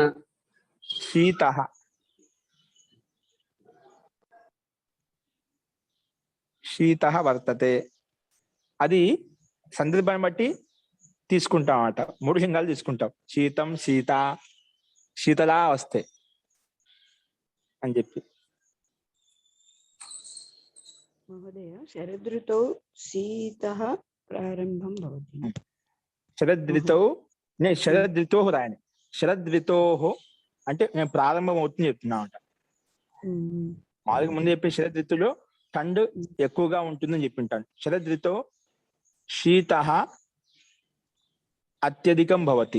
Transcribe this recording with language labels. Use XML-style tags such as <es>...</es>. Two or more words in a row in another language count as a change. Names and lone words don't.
<sa>శీతః వర్తతే.</sa> <te>అది సందర్భాన్ని బట్టి తీసుకుంటాం అన్నమాట. 3 లింగాలు తీసుకుంటాం. శీతం, శీతలా వస్తాయి అని చెప్పి.</te> <sa>महोदय शरदृतौ शीतः प्रारम्भं भवति</sa> <te>శరదృతౌ నేను శరదృతో రాయని శరదృతో అంటే నేను ప్రారంభం అవుతుంది చెప్తున్నా అంట. మామూలుగా ముందు చెప్పే శరదృతులో ఠండ్ ఎక్కువగా ఉంటుందని చెప్పింటాను.</te> <sa>శరదృతో శీత అత్యధికం భవతి.</sa>